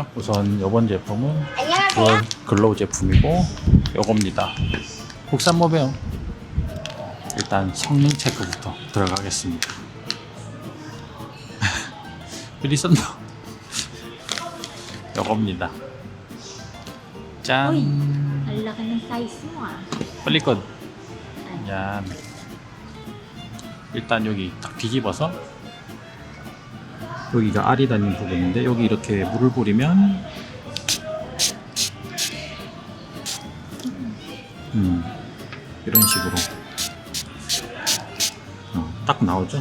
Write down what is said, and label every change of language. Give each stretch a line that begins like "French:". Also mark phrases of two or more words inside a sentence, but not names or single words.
Korean: 우선 이번 제품은
English: dual glow
Korean: 제품이고 요겁니다. 국산 모베요. 일단 성능 체크부터 들어가겠습니다. 리선더 요겁니다. 짠.
Filipino: Uy, ang laki ng size mo ah.
Korean: 빨리건. 짠. 일단 여기 딱 뒤집어서 여기가 알이 달린 부분인데 여기 이렇게 물을 뿌리면 이런 식으로 딱 나오죠.